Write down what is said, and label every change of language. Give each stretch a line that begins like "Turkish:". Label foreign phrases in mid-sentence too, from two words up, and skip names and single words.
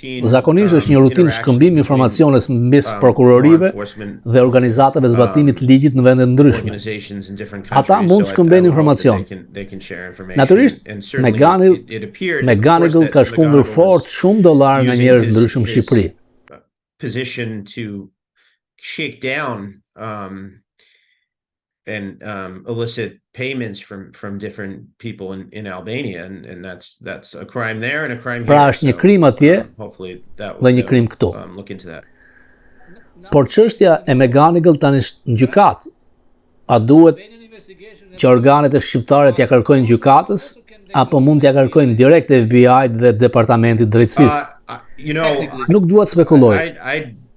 Albanian: Zakonisht është një rutinë shkëmbim informaciones mes prokurorive dhe organizatave zbatimit të ligjit në vende të ndryshme. Ata mund të shkëmbejnë informacion. Natyrisht, McGonigal ka shkundur fort shumë dollar nga njerëz të ndryshëm në Shqipëri.
English: Position to shake down and illicit payments from different people in Albania, and that's a crime there and a crime here.
Albanian: Pra është një krim atje dhe një krim këtu.
English: Look into that.
Albanian: Por çështja e McGonigal tani është në gjykatë. A duhet që organet e shqiptare t'ia kërkojnë gjykatës apo mund t'ia kërkojnë direkt FBI dhe Departamentit të Drejtësisë? Nuk dua të spekuloj.